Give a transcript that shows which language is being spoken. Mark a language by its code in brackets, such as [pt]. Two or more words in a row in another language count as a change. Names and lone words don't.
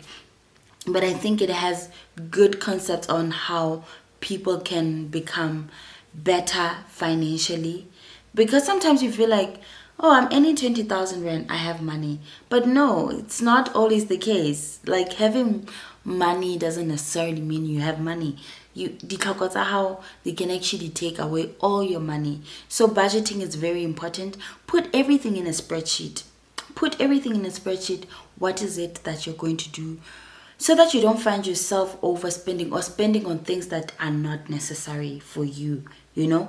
[en] But I think it has good concepts on how people can become better financially. Because sometimes you feel like, oh, I'm earning 20,000 rand, I have money. But no, it's not always the case. Like having money doesn't necessarily mean you have money. [st] Ditlhoko tsa hao, [en] they can actually take away all your money. So budgeting is very important. Put everything in a spreadsheet. Put everything in a spreadsheet. What is it that you're going to do? So that you don't find yourself overspending or spending on things that are not necessary for you, you know?